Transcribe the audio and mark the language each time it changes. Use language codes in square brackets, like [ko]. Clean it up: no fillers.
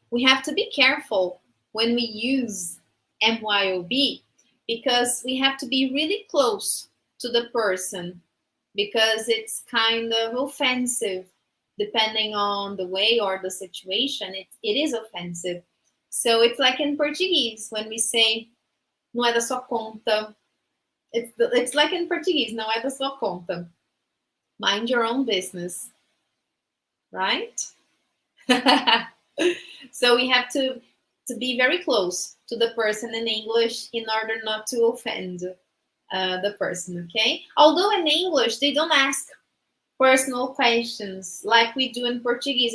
[en] we have to be careful when we use MYOB, because we have to be really close to the person, because it's kind of offensive depending on the way or the situation. It is offensive. So it's like in Portuguese when we say [pt] não é da sua conta. [en] It's like in Portuguese, [pt] não é da sua conta. [en] Mind your own business, right? So we have to be very close to the person in English in order not to offend the person, okay? Although in English, they don't ask personal questions like we do in Portuguese.